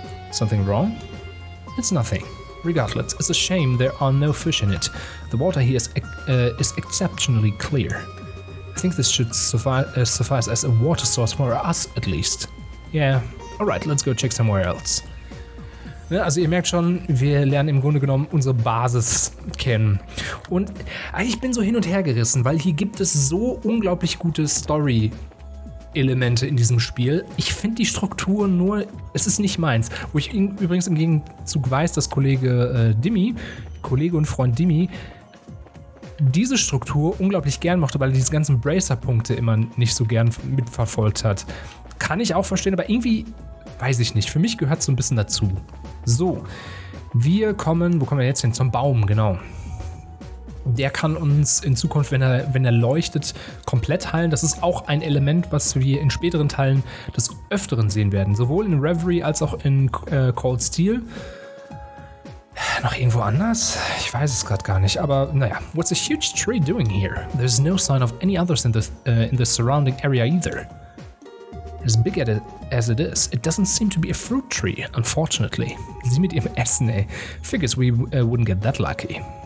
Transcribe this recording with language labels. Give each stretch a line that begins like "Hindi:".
English: Something wrong? It's nothing. Regardless, it's a shame there are no fish in it. The water here is exceptionally clear. I think this should suffice as a water source for us at least. Yeah, alright, let's go check somewhere else.
German: Ja, also ihr merkt schon, wir lernen im Grunde genommen unsere Basis kennen. Und ich bin so hin und her gerissen, weil hier gibt es so unglaublich gute Story-Elemente in diesem Spiel. Ich finde die Struktur nur, es ist nicht meins. Wo ich übrigens im Gegenzug weiß, dass Kollege und Freund Dimmy, diese Struktur unglaublich gern mochte, weil er diese ganzen Bracer-Punkte immer nicht so gern mitverfolgt hat. Kann ich auch verstehen, aber irgendwie, weiß ich nicht, für mich gehört es so ein bisschen dazu. So, wo kommen wir jetzt hin? Zum Baum, genau. Der kann uns in Zukunft, wenn er leuchtet, komplett heilen. Das ist auch ein Element, was wir in späteren Teilen des Öfteren sehen werden. Sowohl in Reverie als auch in Cold Steel. Noch irgendwo anders? Ich weiß es gerade gar nicht, aber naja.
English: What's a huge tree doing here? There's no sign of any others in the surrounding area either. As big as it is, it doesn't seem to be a fruit tree, unfortunately.
German: Sie mit ihrem Essen, ey.
English: Figures we wouldn't get that lucky.